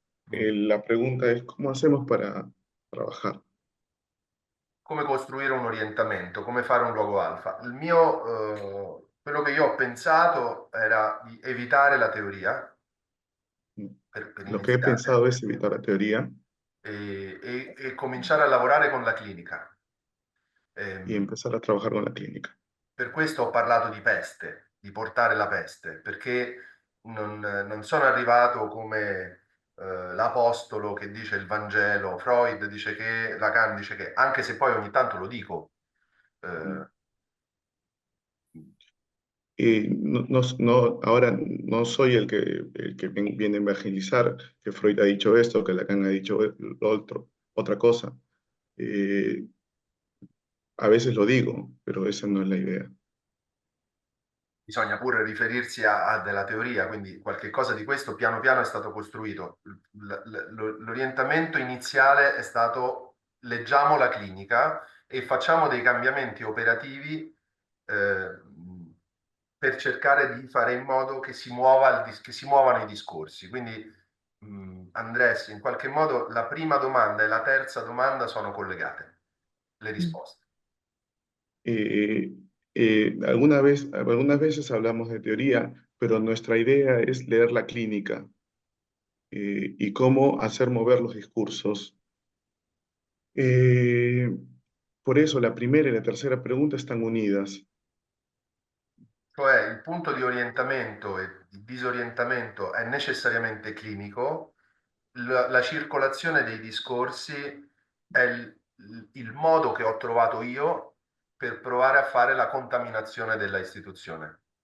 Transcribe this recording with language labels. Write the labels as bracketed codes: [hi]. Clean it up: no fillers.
[es] La pregunta es, ¿cómo hacemos para trabajar? [it] Come costruire un orientamento, come fare un luogo alfa. Quello che io ho pensato era di evitare la teoria per [es] Lo que he [it] iniziare [es] pensado es evitar la teoría [it] e cominciare a lavorare con la clinica. [es] y empezar a trabajar con la clínica. [it] Per questo ho parlato di peste, di portare la peste, perché non sono arrivato come l'apostolo che dice il Vangelo, Freud dice che, Lacan dice che, anche se poi ogni tanto lo dico, eh, [es] Y ahora no soy el que viene a evangelizar, que Freud ha dicho esto, que Lacan ha dicho lo otro, otra cosa. A veces lo digo, pero esa no es la idea. [it] bisogna pure riferirsi a della teoria, quindi qualche cosa di questo piano piano è stato costruito. L'orientamento iniziale è stato leggiamo la clinica e facciamo dei cambiamenti operativi eh, per cercare di fare in modo che si muovano i discorsi. Quindi, Andres, in qualche modo la prima domanda e la terza domanda sono collegate, le risposte. [es] Eh, algunas veces hablamos de teoría, pero nuestra idea es leer la clínica y cómo hacer mover los discursos. Eh, por eso la primera y la tercera pregunta están unidas. [it] Cioè il punto di orientamento e di disorientamento è necessariamente clinico, la circolazione dei discorsi è il modo che ho trovato io per provare a fare la contaminazione della istituzione.